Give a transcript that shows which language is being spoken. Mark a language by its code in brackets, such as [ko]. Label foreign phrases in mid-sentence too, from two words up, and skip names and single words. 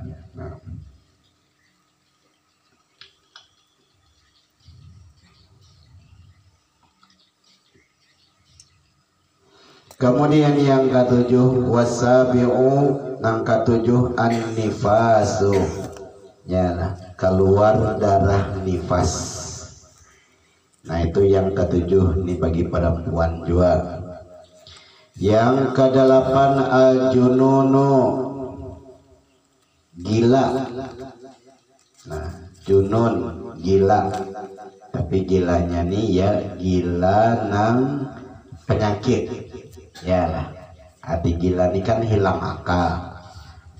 [id] Kemudian yang ketujuh wasabi'u, yang ketujuh an-nifasu, ya keluar darah nifas. Nah itu yang ketujuh nih bagi perempuan juga. Yang kedelapan al-jununu, gila. Nah junun gila, tapi gilanya nih ya gila nang penyakit. Ya lah, hati gila ini kan hilang akal.